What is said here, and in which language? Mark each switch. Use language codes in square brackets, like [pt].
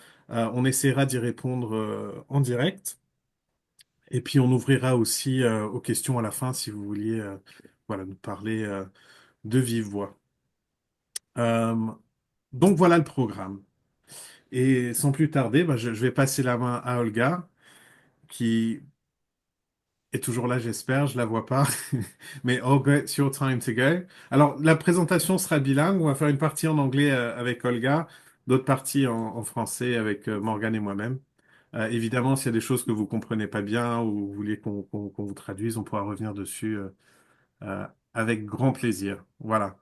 [fr] On essaiera d'y répondre en direct. Et puis on ouvrira aussi aux questions à la fin si vous vouliez voilà, nous parler de vive voix. Euh, donc voilà le programme. Et sans plus tarder, je vais passer la main à Olga, qui est toujours là, j'espère, je la vois pas. [en] Mais Olga, it's your time to go. [fr] Alors, la présentation sera bilingue. On va faire une partie en anglais avec Olga, d'autres parties en français avec Morgane et moi-même. Évidemment, s'il y a des choses que vous comprenez pas bien ou vous voulez qu'on vous traduise, on pourra revenir dessus avec grand plaisir. Voilà.